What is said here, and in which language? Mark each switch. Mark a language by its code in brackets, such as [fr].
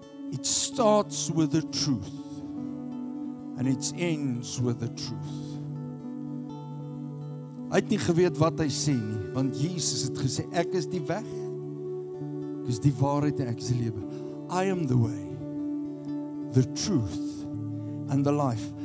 [en] It starts with the truth. And it ends with the truth. [af] Hy het nie geweet wat hy sê nie, want Jesus het gesê, ek is die weg, ek is die waarheid en ek is die lewe. [en] I am the way, the truth and the life.